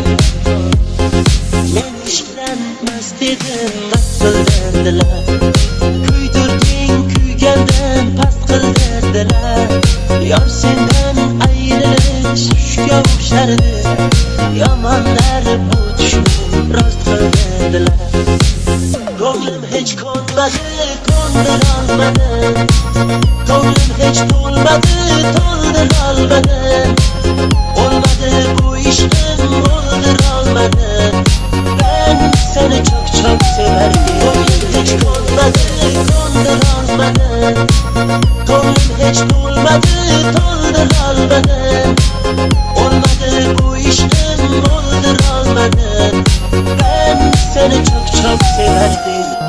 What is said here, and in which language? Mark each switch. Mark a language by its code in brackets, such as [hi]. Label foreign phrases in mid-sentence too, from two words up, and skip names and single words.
[uz] Men ishqdan mast edim, mast qildirdilar, kuydirding kuygandan past qildirdilar, yor sendan ayrilish tushga o'xshardi, yomonlar bu tushni rost qildirdilar. Ko'nglim hech ko'nmadi, ko'ndirolmadi, ko'nglim hech to'lmadi, to'ldirolmadi, olmadi bu ishqim, o'ldirolmadi, [tr] ben seni çok çok severdim. [uz] Ko'nglim hech ko'nmadi, ko'ndirolmadi, ko'nglim hech to'lmadi, to'ldirolmadi, olmadi bu ishqim, o'ldirolmadi, [tr] ben seni çok çok severdim.